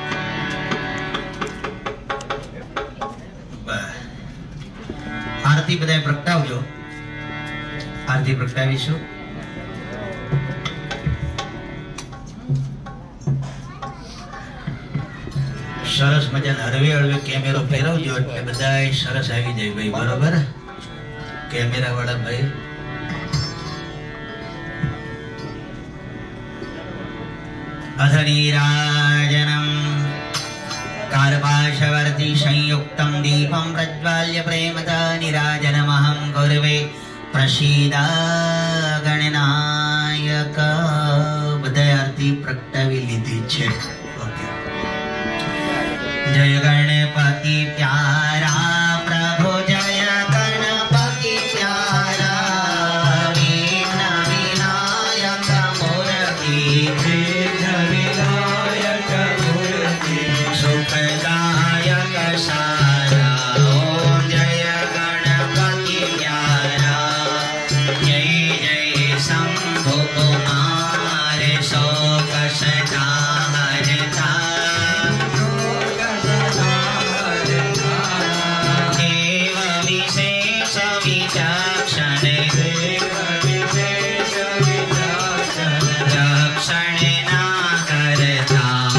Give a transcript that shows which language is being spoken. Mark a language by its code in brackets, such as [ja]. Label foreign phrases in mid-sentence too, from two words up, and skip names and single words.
[gu] માટે આરતી બધા પ્રગટાવજો આરતી પ્રગટાવીશું સરસ મજાના હળવે હળવે કેમેરો ફેરવજો એટલે બધા સરસ આવી જાય ભાઈ બરોબર કેમેરા વાળા ભાઈ [sa] અધનીરાજનમ कार्पाशवर्ति संयुक्तं दीपं प्रज्वाल्य प्रेमदा निराजनमहं गौरवे प्रसीदा गणनायक [gu] બધા આરતી પ્રગટાવી લીધી છે ઓકે [hi] जय गणपति प्यारा प्रभु जय गणपति प्यारा विघ्न विनायक मूर्ति विघ्न विनायक मूर्ति सुखदायक सारा ओम जय गणपति प्यारा जय जय शंभु कुमार शोक सदाहरता देव विशेष विचक्षण रक्षण ना करता